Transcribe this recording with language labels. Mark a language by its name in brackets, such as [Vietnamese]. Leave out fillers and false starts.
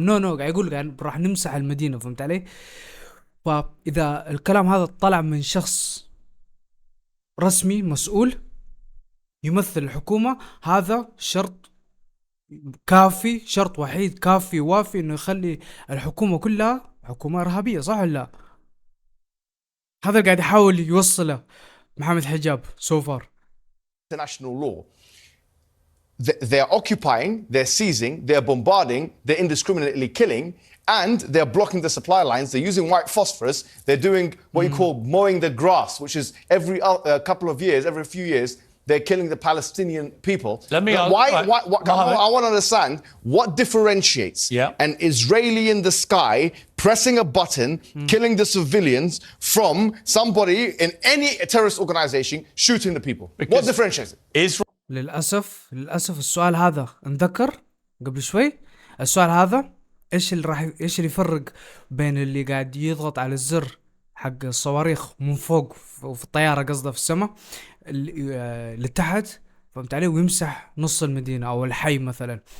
[Arabic] نو قاعد يقول راح نمسح المدينة. فهمت علي؟ فإذا الكلام هذا طلع من شخص رسمي مسؤول يمثل الحكومة، هذا شرط كافي، شرط وحيد كافي وافي انه يخلي الحكومة كلها حكومة إرهابية. صح ولا لا؟ هذا قاعد يحاول يوصله محمد حجاب [English] so far. International law. They're occupying, they're seizing, they're bombarding, they're indiscriminately killing, and they're blocking the supply lines. They're using white phosphorus. They're doing what you call mowing the grass, which is every couple of years, every few years, they're killing the Palestinian people. Let me ask, I want to understand what differentiates an Israeli in the sky pressing a button, killing the civilians, from somebody in any terrorist organization shooting the people. What differentiates it? Israel. [Arabic] للأسف السؤال هذا انذكر قبل شوي. السؤال هذا ايش اللي يفرق بين اللي قاعد يضغط على الزر حق الصواريخ من فوق وفي الطيارة، قصده في السماء اللي تحت، فهمت عليه، ويمسح نص المدينة أو الحي مثلا.